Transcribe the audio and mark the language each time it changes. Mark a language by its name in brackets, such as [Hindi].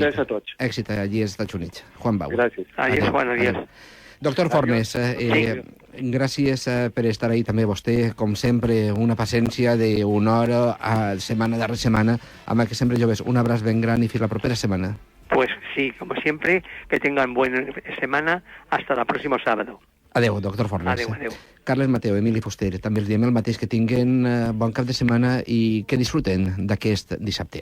[Catalan] Un abraç a tots. Èxit allí als Estats Units. Juan Bau. Gràcies. [Spanish] Adiós, Juan, adiós. [Catalan] Doctor Fornes, gràcies per estar ahí també vostè. Com sempre, una paciència d'una hora a setmana darrere setmana amb aquest Sempre Joves. Un abraç ben gran i fins la propera setmana. [Spanish] Pues sí, como siempre, que tengan buena semana. Hasta el próximo sábado. [Catalan] Adéu, doctor Fornes. Adéu. Carles Mateu, Emili Fuster, també els diem el mateix, que tinguen bon cap de setmana i que disfruten d'aquest dissabte.